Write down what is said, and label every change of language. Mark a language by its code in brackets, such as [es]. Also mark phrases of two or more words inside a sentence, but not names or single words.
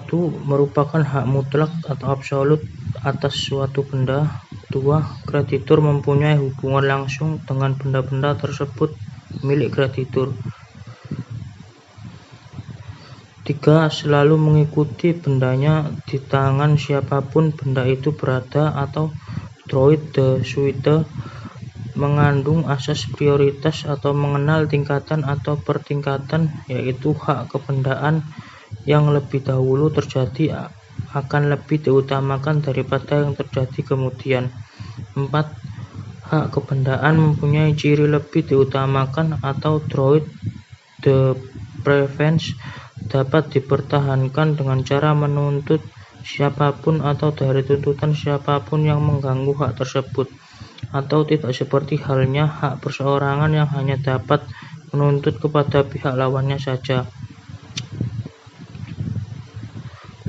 [id] Merupakan hak mutlak atau absolut atas suatu benda. 2. Kreditur mempunyai hubungan langsung dengan benda-benda tersebut milik kreditur. 3. Selalu mengikuti bendanya di tangan siapapun benda itu berada, atau [fr] droit de suite, [id] mengandung asas prioritas atau mengenal tingkatan atau pertingkatan, yaitu hak kebendaan yang lebih dahulu terjadi akan lebih diutamakan daripada yang terjadi kemudian. 4. Hak kebendaan mempunyai ciri lebih diutamakan atau [fr] droit de préférence, [id] dapat dipertahankan dengan cara menuntut siapapun atau dari tuntutan siapapun yang mengganggu hak tersebut, atau tidak seperti halnya hak perseorangan yang hanya dapat menuntut kepada pihak lawannya saja. 6.